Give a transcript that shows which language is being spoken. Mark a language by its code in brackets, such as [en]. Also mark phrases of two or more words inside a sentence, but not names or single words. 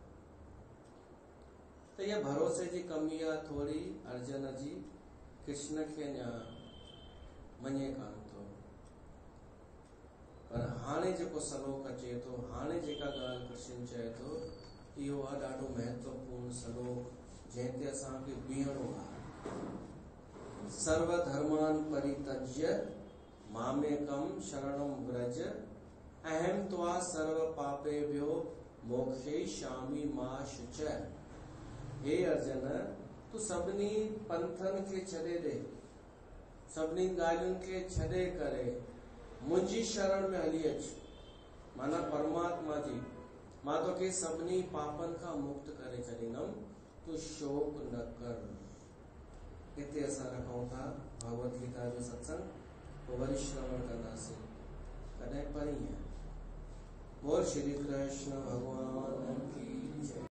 [sd] त इहा भरोसे जी कमी आहे थोरी अर्जुन जी। कृष्ण खे अञा मञे कान थो। पर हाणे जेको श्लोक अचे थो, हाणे जेका ॻाल्हि कृष्ण चए थो, इहो आहे ॾाढो महत्वपूर्ण श्लोक जंहिं ते असांखे बीहणो आहे। [sa] सर्वधर्मान परित्यज्य मामेकम शरणम व्रज अहम त्वा सर्व पापेभ्यो मोक्षयिष्यामि मा शुचय। [sd] हे अर्जुन, तू सभिनी पंथनि खे छॾे ॾे, सभिनी ॻाल्हियुनि खे छॾे करे मुंहिंजी शरण में हली अच, माना परमात्मा जी। मां तोखे सभिनी पापनि खां मुक्त करे छॾींदुमि, तूं शोक न कर। हिते असां रखूं था भगवत गीता जो सत्संग, पोइ वरी श्रवण कंदासीं कॾहिं परीहं। [hi] बोल श्री कृष्ण भगवान की जय।